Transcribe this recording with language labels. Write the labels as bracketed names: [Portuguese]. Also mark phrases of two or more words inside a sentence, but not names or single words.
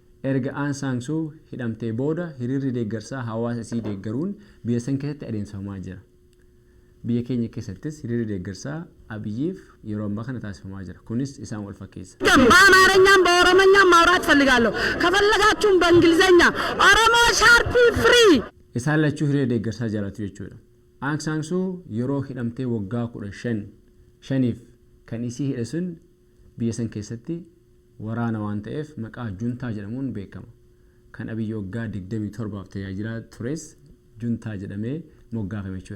[Oromo] erga Aung San Suu hidhamtee booda hiriirri deeggarsaa hawaasa isii deeggaruun biyya san keessatti adeemsifamaa jira. Biyya keenya keessattis hiriirri deeggarsaa Abiyyiif yeroo ammaa kana taasifamaa jira. Kunis isaan wal fakkeessa. [Amharic] በአማርኛም በኦሮሞኛም ማውራት ፈልጋለሁ። ከፈለጋችሁም በእንግሊዘኛ ኦሮሞ [English] sharp free [Oromo] isaan lachuu hiriira deeggarsaa jaalatu jechuudha. Aung San Suu yeroo hidhamtee waggaa 15 kan isii hidhe sun biyya san keessatti waraana waan ta'eef maqaa juntaa jedhamuun beekama. Kan Abiy waggaa 27 tajaajilaa tures juntaa jedhamee moggaafame jechuudha.